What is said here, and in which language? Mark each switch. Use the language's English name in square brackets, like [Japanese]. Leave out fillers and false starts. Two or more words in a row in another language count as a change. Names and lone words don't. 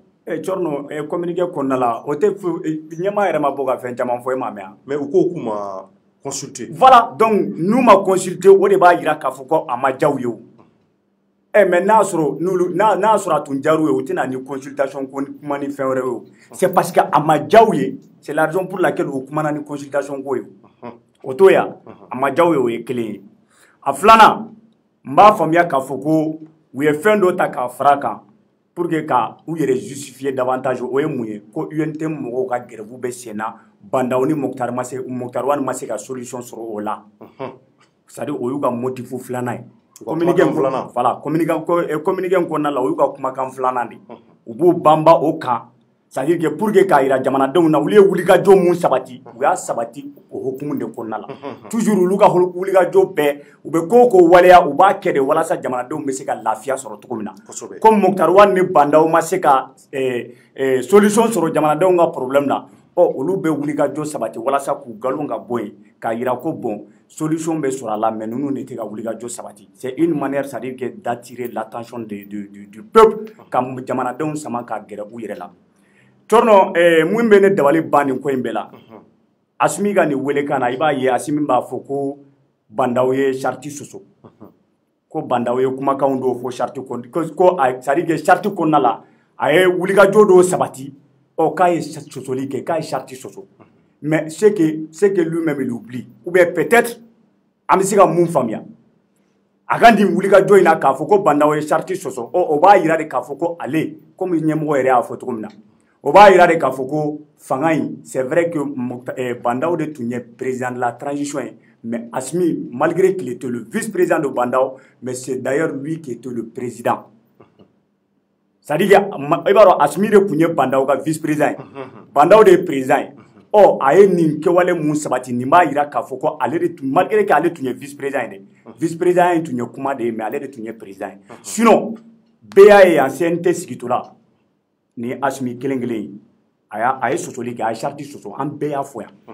[Bambara] Thierno communiqué kɔnɔna la o tɛ ɲɛmaa yɛrɛ ma bɔ ka fɛn caman fɔ e m'a mɛn mais u ko k'u ma consulter [French] voilà donc [Bambara] n'u ma consulter o de b'a yira k'a fɔ ko a ma diya u ye o mais n'a y'a sɔrɔ a tun diyar'u ye u tɛna ni consultation kuma ni fɛn wɛrɛ ye o [French] c'est parce que [Bambara] a ma diya u ye [French] c'est la raison pour laquelle [Bambara] u kumana ni consultation ko ye o to yan a ma diya u ye o ye kelen ye a filanan n b'a faamuya k'a fɔ ko u ye fɛn dɔ ta k'a fara kan [French] pour que [Bambara] ka u yɛrɛ [French] justifier davantage [Bambara] o ye mun ye ko UNT mɔgɔw ka grève bɛ sen na Bandaw ni Mokhtar Wane ma se ka solution sɔrɔ o la [French] c'est-à-dire [Bambara] o y'u ka motif filanan ye communiqué voilà communiqué in kɔnɔna la o y'u ka kumakan filanan de u b'u banba o kan [French] c'est-à-dire que pour que [Bambara] k'a yira jamanadenw na olu ye wulikajɔ mun sabati u y'a sabati o hukumu de kɔnɔna la toujours olu ka wulikajɔ bɛɛ u bɛ ko o ko waleya u b'a kɛ de walasa jamanadenw bɛ se ka lafiya sɔrɔ cogo min na comme Mokhtar Wane ni Bandaw ma se ka solution sɔrɔ jamanadenw ka problème na olu bɛ wulikajɔ sabati walasa k'u nkalon ka bɔ yen k'a yira ko [French] bon solution [Bambara] bɛ sɔrɔ a la mais ninnu de tɛ ka wulikajɔ sabati [French] c'est une manière c'est-à-dire que d'attirer l'attention du peuple [Bambara] ka jamanadenw sama ka gɛrɛ u yɛrɛ la Thierno mun bɛ ne dabali ban nin ko in bɛɛ la Asimi ka nin welekan na i b'a ye Asimi b'a fɔ ko Bandaw ye charte sɔsɔ ko Bandaw ye kumakanw dɔw fɔ charte ko [French] c'est-à-dire que [Bambara] charte kɔnɔna la a ye wulikajɔ dɔw sabati k'a ye sɔsɔli kɛ k'a ye charte sɔsɔ [French] mais c'est que lui-même il oublie ou bien peut-être [Bambara] an bɛ se ka mun faamuya a ka nin wulikajɔ in na k'a fɔ ko Bandaw ye charte sɔsɔ o b'a yira de k'a fɔ ko ale comme ɲɛmɔgɔ yɛrɛ y'a fɔ cogo min na o b'a yira de k'a fɔ ko fanga in c'est [French] vrai que Bandaw [Bambara] de tun [French] ye président de la transition ye mais Asimi malgré qu'il était le vice-président de Bandaw mais c'est d'ailleurs lui qui était le président c'est-à-dire que [Bambara] i b'a dɔn Asimi de tun ye Bandaw ka vice-président ye Bandaw de ye président ye a ye nin kɛwale mun sabati nin b'a yira k'a fɔ ko ale de tun [French] malgré que [Bambara] ale tun ye vice-président ye dɛ vice-président in tun ye kuma de ye mais ale de tun ye président ye sinon BA ye yan CNT sigitɔla ni Asimi kelen kelen a ye sɔsɔli kɛ a ye charte sɔsɔ an bɛɛ y'a fɔ